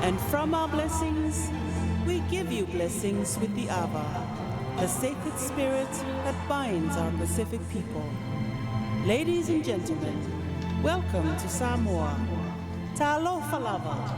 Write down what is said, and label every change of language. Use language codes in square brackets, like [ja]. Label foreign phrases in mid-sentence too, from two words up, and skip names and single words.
[en] From our blessings, we give you blessings with the Ava, the sacred spirit that binds our Pacific people. Ladies and gentlemen, welcome to Samoa. [sm] Talofa lava.